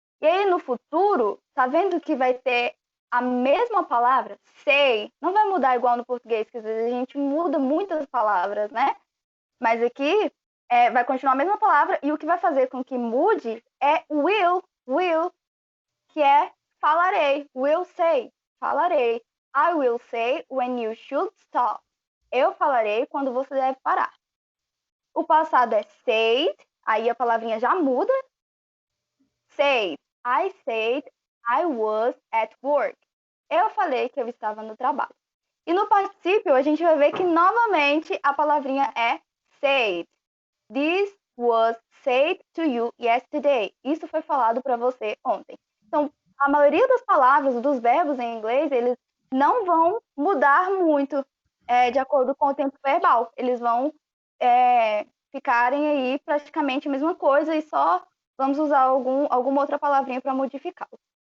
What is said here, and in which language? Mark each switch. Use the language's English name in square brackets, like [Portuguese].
[Portuguese] E aí, no futuro, tá vendo que vai ter a mesma palavra? Say. Não vai mudar igual no português, que às vezes a gente muda muitas palavras, né? Mas aqui vai continuar a mesma palavra e o que vai fazer com que mude é will, que é falarei. Will say, falarei. [English] I will say when you should stop. [Portuguese] Eu falarei quando você deve parar. O passado é said, aí a palavrinha já muda. [English] Said, I said I was at work. [Portuguese] Eu falei que eu estava no trabalho. E no particípio, a gente vai ver que novamente a palavrinha é said. [English] This was said to you yesterday. [Portuguese] Isso foi falado para você ontem. Então, a maioria das palavras, dos verbos em inglês, eles não vão mudar muito de acordo com o tempo verbal. Eles vão ficarem aí praticamente a mesma coisa e só vamos usar alguma outra palavrinha para modificá-lo.